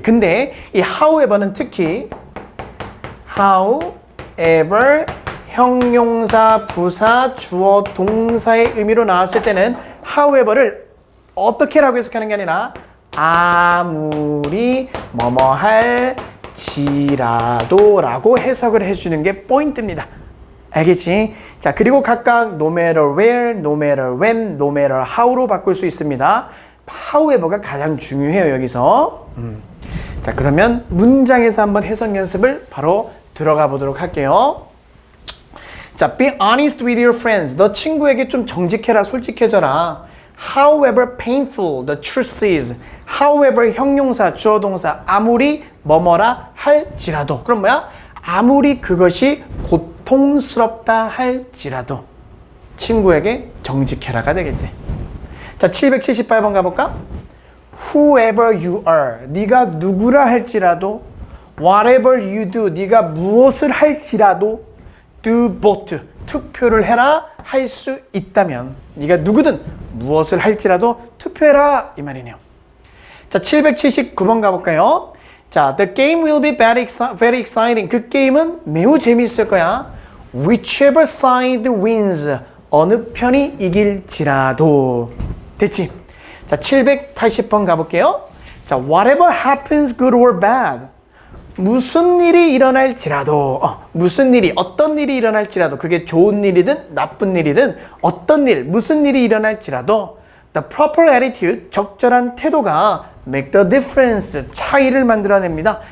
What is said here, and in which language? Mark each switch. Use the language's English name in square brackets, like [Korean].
[Korean] 근데 이 however는 특히 however, 형용사, 부사, 주어, 동사의 의미로 나왔을 때는 however를 어떻게 라고 해석하는 게 아니라 아무리 뭐뭐 할지라도 라고 해석을 해주는 게 포인트입니다. 알겠지? 자, 그리고 각각 no matter where, no matter when, no matter how 로 바꿀 수 있습니다. however가 가장 중요해요, 여기서. 자, 그러면 문장에서 한번 해석 연습을 바로 들어가 보도록 할게요. [English] 자, be honest with your friends. [Korean] 너 친구에게 좀 정직해라, 솔직해져라. [English] However painful the truth is. [Korean] However 형용사, 주어 동사, 아무리 뭐뭐라 할지라도. 그럼 뭐야? 아무리 그것이 고통스럽다 할지라도 친구에게 정직해라가 되겠대. 자, 778번 가볼까? [English] Whoever you are, [Korean] 네가 누구라 할지라도, [English] whatever you do, [Korean] 네가 무엇을 할지라도, [English] do both, [Korean] 투표를 해라 할 수 있다면, 네가 누구든 무엇을 할지라도 투표해라 이 말이네요. 자, 779번 가볼까요? [English] 자, the game will be very exciting. [Korean] 그 게임은 매우 재미있을 거야. [English] Whichever side wins, [Korean] 어느 편이 이길지라도. 됐지? 자, 780번 가볼게요. 자, [English] whatever happens good or bad. [Korean] 무슨 일이 일어날지라도, 무슨 일이, 어떤 일이 일어날지라도, 그게 좋은 일이든 나쁜 일이든 어떤 일, 무슨 일이 일어날지라도 [English] the proper attitude, [Korean] 적절한 태도가 [English] make the difference, [Korean] 차이를 만들어냅니다.